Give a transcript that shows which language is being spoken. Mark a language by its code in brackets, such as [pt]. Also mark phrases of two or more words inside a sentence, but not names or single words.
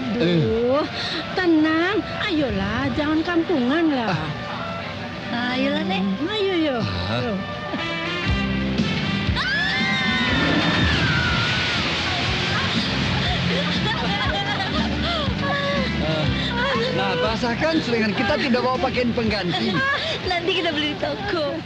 [id] Duh, tenang. Ayolah, jangan kampungan lah. Ayolah, Nek. Ayo, yo. Yo. Nah, basahkan selingan kita tidak bawa pakaian pengganti. Nanti kita beli di toko.